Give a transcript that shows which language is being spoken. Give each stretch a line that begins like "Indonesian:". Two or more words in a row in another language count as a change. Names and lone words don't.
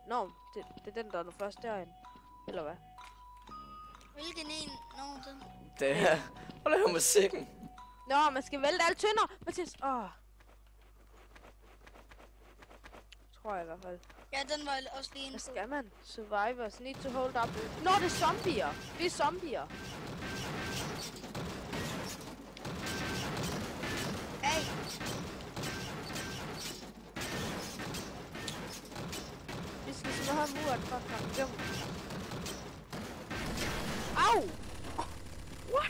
Danish: Nå, det er den, der er nu først derinde. Eller hvad? Hvilken en? Nå, den. Det er... Hvor laver musikken? Nå, man skal vælte alle tønder. Mathias, tror jeg i hvert fald. Ja, den var også lige en. Hvad skal man?
English: Survivors need to hold up.
Danish: Nå, det er zombier. Vi er zombier. Hey. Vi skal simpelthen have muren for at komme igennem. Au! What?